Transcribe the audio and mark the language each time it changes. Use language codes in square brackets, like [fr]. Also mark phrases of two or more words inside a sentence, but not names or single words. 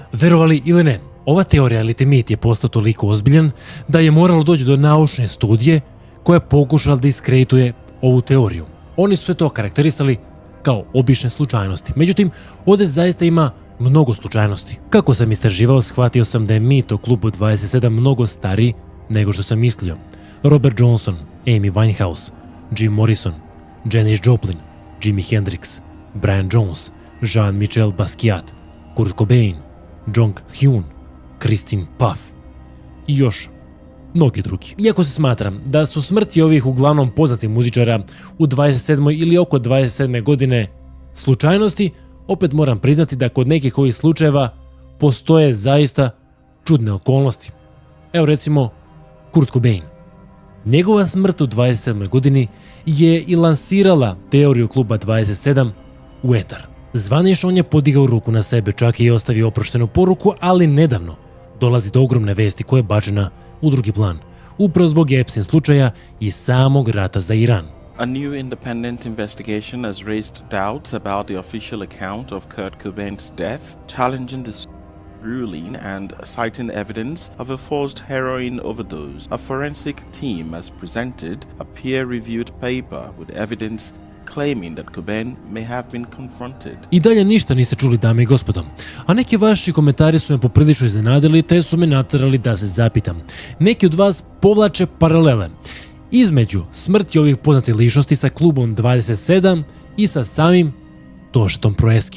[sr] Verovali ili ne, ova teorija ili mit je postao toliko ozbiljan da je moralo doći do naučne studije koja je pokušala da diskredituje ovu teoriju. Oni su sve to karakterisali kao obične slučajnosti. Međutim, ovdje zaista ima mnogo slučajnosti. Kako sam istraživao, shvatio sam da je mit o klubu 27 mnogo stariji nego što sam mislio. Robert Johnson, Amy Winehouse, Jim Morrison, Janis Joplin, Jimi Hendrix, Brian Jones, Jean-Michel Basquiat, Kurt Cobain, Jong Hyun, Christine Puff i još mnogi drugi. Iako se smatram da su smrti ovih uglavnom poznatih muzičara u 27. ili oko 27. godine slučajnosti, opet moram priznati da kod nekih ovih slučajeva postoje zaista čudne okolnosti. Evo recimo Kurt Cobain. Njegova smrt u 27. godini je i lansirala teoriju kluba 27 u etar. Zvanično on je podigao ruku na sebe, čak i ostavio oproštenu poruku, ali nedavno dolazi do ogromne vesti koja je bačena u drugi plan, upravo zbog Epstein slučaja i samog rata za Iran. [en] A new independent investigation has raised doubts about the official account of Kurt Cobain's death, challenging the ruling and citing evidence of a forced heroin overdose. A forensic team has presented a peer-reviewed paper with evidence claiming that Cobain may have been confronted. [sr] I dalje ništa niste čuli, dame i gospodo. A neki vaši komentari su me poprilično iznenadili te su me naterali da se zapitam. Neki od vas povlače paralele između smrti ovih poznatih ličnosti sa klubom 27 i sa samim Tošetom Proeskim.